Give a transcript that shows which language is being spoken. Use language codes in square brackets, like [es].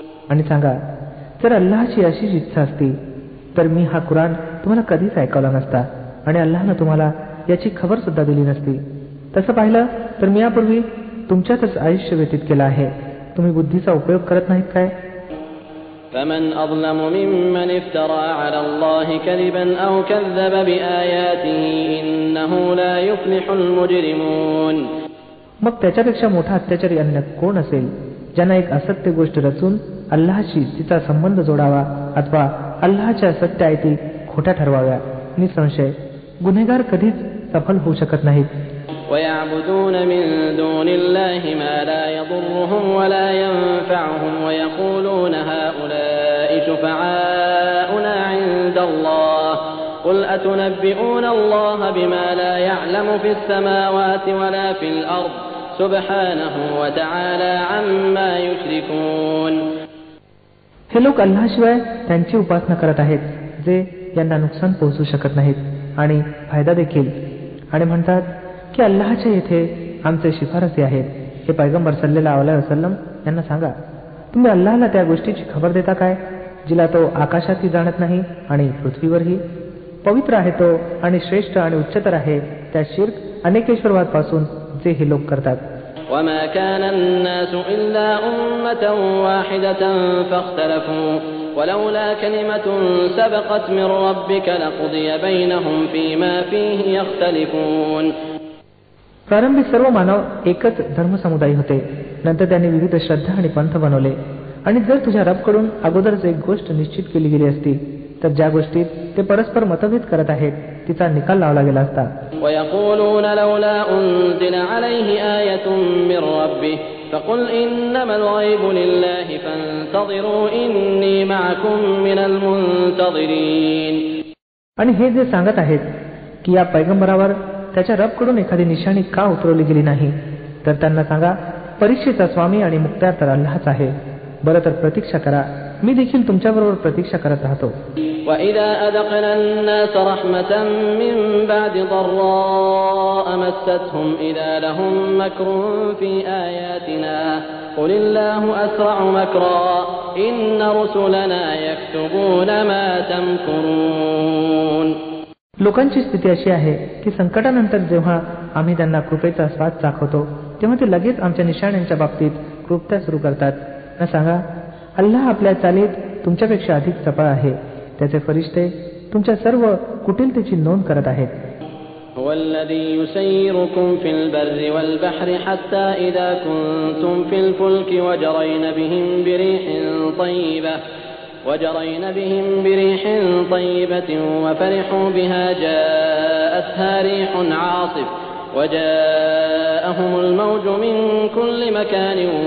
[mr] आणि सांगा जर अल्लाहची अशीच इच्छा असती तर मी हा कुराण तुम्हाला कधीच ऐकवला नसता आणि अल्लाहनं तुम्हाला याची खबर सुद्धा दिली नसती. तसं पाहिलं तर मी यापूर्वी तुमच्यातच आयुष्य व्यतीत केलं आहे तुम्ही बुद्धीचा उपयोग करत नाहीत काय? [ar] فمن أظلم ممن افترى على الله كذبا أو كذب بآياته إنه لا يفلح المجرمون. [mr] मग त्याच्यापेक्षा मोठा अत्याचारी अन्य कोण असेल ज्यानं एक असत्य गोष्ट रचून अल्लाहशी तिचा संबंध जोडावा अथवा अल्लाहच्या सत्य आयती खोट्या ठरवाव्या. निसंशय गुन्हेगार कधीच सफल होऊ शकत नाहीत. [ar] ويعبدون من دون الله ما لا يضرهم ولا ينفعهم ويقولون هؤلاء شفعاؤنا عند الله قل أتنبئون الله بما لا يعلم في السماوات ولا في الأرض سبحانه وتعالى عما يشركون. [mr] हे लोक अल्लाहशिवाय त्यांची उपासना करत आहेत जे यांना नुकसान पोहोचू शकत नाहीत आणि फायदा देखील, आणि म्हणतात की अल्लाहच्या येथे आमचे शिफारसी आहेत. हे पैगंबर सल्लल्लाहु अलैहि वसल्लम यांना सांगा, तुम्ही अल्लाहला त्या गोष्टीची खबर देता काय जिला तो आकाशातही जाणत नाही आणि पृथ्वीवरही? पवित्र आहे तो आणि श्रेष्ठ आणि उच्चतर आहे त्या शिर्क अनेकेश्वरवाद पासून जे हे लोक करतात. [ar] وما كان الناس إلا أمة واحدة فاختلفوا ولولا كلمة سبقت من ربك لقضي بينهم فيما فيه يختلفون. [mr] प्रारंभी सर्व मानव एकच धर्मसमुदाय होते, नंतर त्यांनी विविध श्रद्धा आणि पंथ बनवले. आणि जर तुझ्या रबकडून अगोदरच एक गोष्ट निश्चित केली गेली असती तर ज्या गोष्टीत ते परस्पर मतभेद करत आहेत तिचा निकाल लावला गेला असता. [ar] ويقولون لولا أنزل عليه آية من ربه فقل إنما الغيب لله فانتظروا إني معكم من المنتظرين. [mr] आणि हे जे सांगत आहेत की या पैगंबरावर त्याच्या रबकडून एखादी निशाणी का उतरवली गेली नाही, तर त्यांना सांगा, परीक्षेचा स्वामी आणि मुक्त्यार तर अल्लाहच आहे. बरं तर प्रतीक्षा करा, मी देखील तुमच्याबरोबर प्रतीक्षा करत राहतो. [ar] وَإِذَا أَذَقْنَا النَّاسَ رَحْمَةً مِّن بَعْدِ ضَرَّاءٍ مَسَّتْهُمْ إِذَا لَهُم مَّكْرٌ فِي آيَاتِنَا قُلِ اللَّهُ أَسْرَعُ مَكْرًا إِنَّ رُسُلَنَا يَكْتُبُونَ مَا تَمْكُرُونَ. [mr] लोकांची स्थिती अशी आहे की संकटानंतर जेव्हा आम्ही त्यांना कृपेचा स्वाद चाखवतो तेव्हा ते लगेच आमच्या निशाण्यांच्या बाबतीत कृपता सुरू करतात. न सांगा, अल्लाह आपल्या चालीत तुमच्यापेक्षा अधिक चपळ आहे. त्याचे फरिश्ते तुमच्या सर्व कुटिलतेची नोंद करत आहेत. [ar] هو الذي يسيركم في البر والبحر حتى إذا كنتم في الفلك وجرين بهم بريح طيبة وفرحوا بها جاءتها ريح عاصف وجاءهم الموج من كل مكان